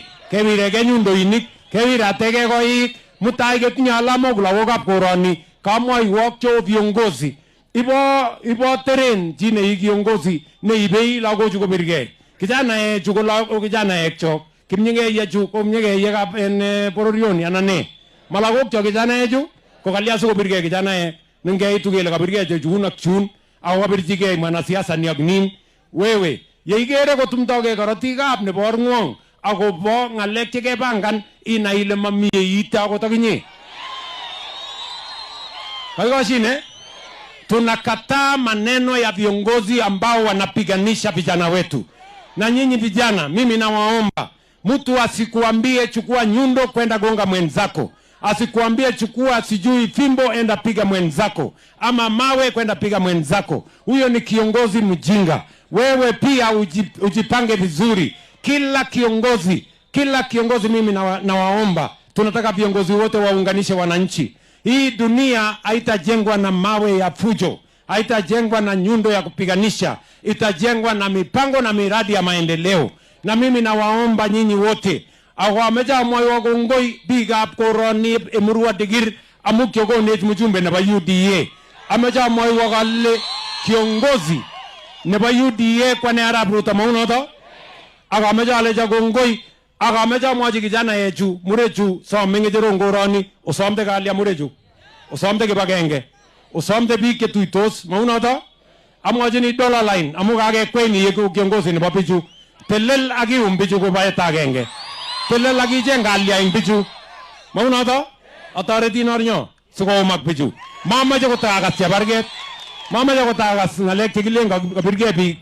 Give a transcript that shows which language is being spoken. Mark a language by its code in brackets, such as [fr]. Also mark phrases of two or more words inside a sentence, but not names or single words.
[kln] Kewirege nyundoinik, kewiratege koik, mutai ketinye alamok lagokab koroni, kamwaiwok cheo viongozi. Ibo teren chi nei kiongozi neibei lagochu kobirgei. Kijanaechu ko lagok kijanaekchok, kimnyekeiyechu ko mnyekeyekab en bororioni anan ne. Malagokchok kijanaechu ko kalya sikobirgei kijanaek nengeitu kele kabirgei chechun ak chun ako kabirchigei mwanasiasa ni ak nin. Wewe yeigere kotumtoge korotikab nebo orng'wong akobo ng'alek chekepangan inai ile mamie ite akot akinye. [sw] Hakikashine tunakataa maneno ya viongozi ambao wanapiganisha vijana wetu. Na nyinyi vijana, mimi nawaomba mtu asikuambie chukua nyundo kwenda gonga mwenzako. Asikuambie chukua sijui fimbo enda piga mwenzako ama mawe kwenda piga mwenzako. Huyo ni kiongozi mjinga. Wewe pia ujipange vizuri. Kila kiongozi mimi nawaomba, tunataka viongozi wote waunganishe wananchi. Hii dunia haitajengwa na mawe ya fujo, haitajengwa na nyundo ya kupiganisha, itajengwa na mipango na miradi ya maendeleo. [kln] Na mimi nawaomba nyinyi wote, awameja moyo gongoi biikab koroni Emurua Dikirr amukyo konech mjumbe nebo UDA. Ameja moyo kale kiongozi nebo UDA kwane Arap Ruto maunoto. Akameja aleja gongoi, akameja mwaji kijana yechu, murechu somenge jero koroni, osomte kalya murechu, osomte kibagenge, osomte biik chetuitos maunoto. Amwajini [en] dollar line [kln] amu kakekweni yeku kiongozi nebo bichu. Telel akium bichu kobaet agenge. Telel akicheng kalya ing bichu. Maunoto atoretin ornyo sikoumak bichu. Mamache kotakas chebarget. Mamache kotakas ngalek chekilen kabirgei biik.